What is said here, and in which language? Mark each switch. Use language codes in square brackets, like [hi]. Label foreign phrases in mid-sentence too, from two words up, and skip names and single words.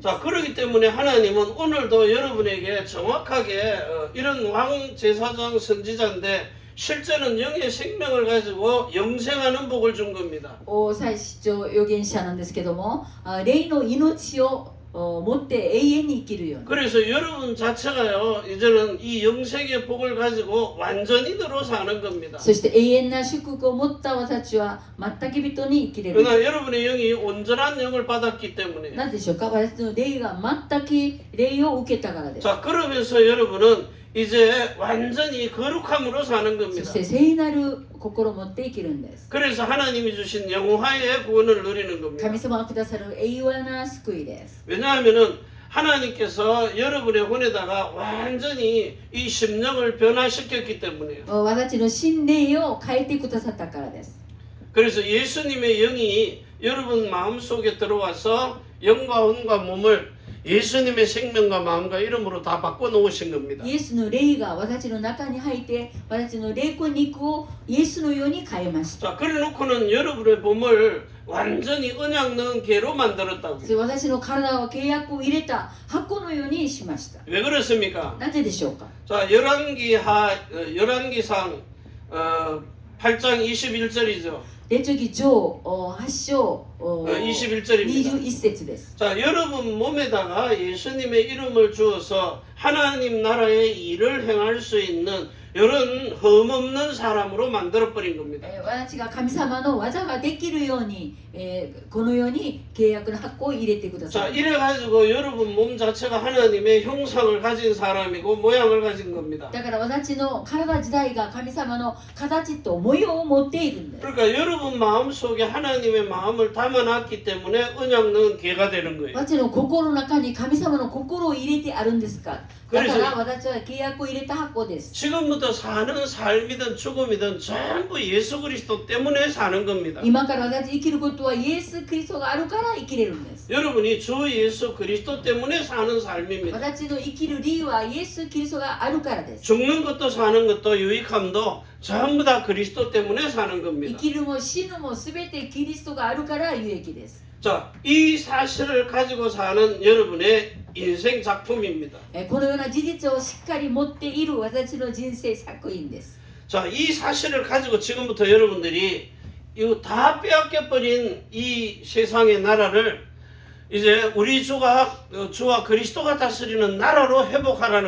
[ko] 자, 그렇기 때문에 하나님은 오늘도 여러분에게 정확하게 이런 왕 제사장 선지자인데 실제는 영의 생명을 가지고 영생하는 복을 준 겁니다. [ja] 祭司長預言者なんですけども、霊の命を持って永遠に生きるように。 [ko] 그래서 여러분 자체가요 이제는 이 영생의 복을 가지고 완전인으로 사는 겁니다. [ja] そして永遠な祝福を持った私たちは全く人に生きれる。 [ko] 그러나 여러분의 영이 온전한 영을 받았기 때문에 [ja] なぜでしょうか。私の霊が全く霊を受けたからです。 [ko] 자 그러면서 여러분은 이제 완전히 거룩함으로 사는 [ja] そ [ko] 겁니다. [ja] して聖なる心を持って生きるんです。 [ko] 그래서 하나님이 주신 영화의 구원을 누리는 겁니다. [ja] 神様がくださる永遠な救いです。 [ko] 왜냐하면은 하나님께서 여러분의 혼에다가 완전히 이 심령을 변화시켰기 때문에요. [ja] 私たちの心霊を変えてくださったからです。 [ko] 그래서 예수님의 영이 여러분 마음속에 들어와서 영과 혼과 몸을 예수님의 생명과 마음과 이름으로 다 바꿔 놓으신 겁니다. [ja] イエスの霊が私たちの中に入って私たちの霊魂肉をイエスのように変えました。 [ko] 자, 그래 놓고는 여러분의 몸을 완전히 언약 넣은 개로 만들었다고. [ja] そして私の体を契約を入れた箱のようにしました。 [ko] 왜 그렇습니까? [ja] なぜでしょうか。 [ko] 자, 열왕기상 8장 21절이죠. [ja] 列記上8章 [ko] 21절입니다. [ja] 21節です。 [ko] 자, 여러분 몸에다가 예수님의 이름을 주어서 하나님 나라의 일을 행할 수 있는 이런 흠없는 사람으로 만들어버린 겁니다. [ja] 私が神様の技ができるように、このように契約の箱を入れてくだ [ko] 자, [ja] さい。 [ko] 이래가지고 여러분 몸 자체가 하나님의 형상을 가진 사람이고 모양을 가진 겁니다. [ja] だから私の体自体が神様の形と模様を持っているんです。 [ko] 그러니까 여러분 마음속에 하나님의 마음을 담아놨기 때문에 언약 넣은 개가 되는 거예요. [ja] 私の心の中に神様の心を入れてあるんですか。だから私は契約を入れた箱です。 [ko] 지금부터 사는 삶이든 죽음이든 전부 예수 그리스도 때문에 사는 겁니다. [ja] 今から私生きることはイエス・キリストがあるから生きれるんです。 [ko] 여러분이 주 예수 그리스도 때문에 사는 삶입니다. [ja] 私の生きる理由はイエス・キリストがあるからです。 [ko] 죽는 것도 사는 것도 유익함도 전부 다 그리스도 때문에 사는 [ja] 生 [ko] 겁니다. [ja] きるも死ぬも全てキリストがあるから有益です。 [ko] 자, 이 사실을 가지고 사는 여러분의 인생 작품입니다. [ja] このような事実をしっかり持っている私の人生作品です。 [ko] 자, 이 사실을 가지고 지금부터 여러분들이 이거 다 빼앗겨버린 이 세상의 나라를 이제 우리 주와 그리스도가 다스리는 나라로 회복하라는